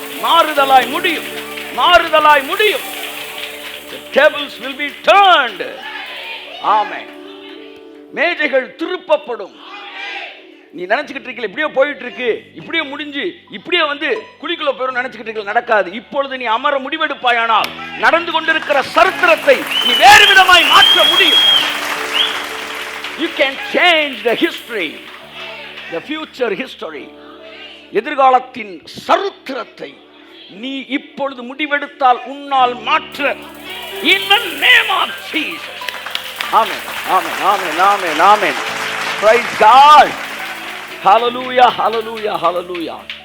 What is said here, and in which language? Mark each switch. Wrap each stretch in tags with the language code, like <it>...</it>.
<ta>மாறுதலாய் முடியும். மாறுதலாய் முடியும்.</ta> <en>The tables will be turned. Amen.</en> <ta>மேஜைகள் திருப்பப்படும். நீ நினைச்சுக்கிட்டு இருக்கல இப்படியே போயிட்டு இருக்கு, இப்படியே முடிஞ்சு இப்படியே வந்து குழிக்குள்ள போயிடும் நினைச்சுக்கிட்டு இருக்கல, நடக்காது. இப்பொழுது நீ அமர முடிவெடுப்பாயானால் நடந்து கொண்டிருக்கிற சரித்திரத்தை நீ வேறு விதமாய் மாற்ற முடியும்.</ta> <en>You can change the history, the future history.</en> <ta>எதிர்காலத்தின் சரித்திரத்தை நீ இப்பொழுது முடிவெடுத்தால் உன்னால் மாற்ற.</ta> <en>In the name of Jesus. Amen. Amen. Amen. Amen. Amen. Praise God. Hallelujah. Hallelujah. Hallelujah.</en>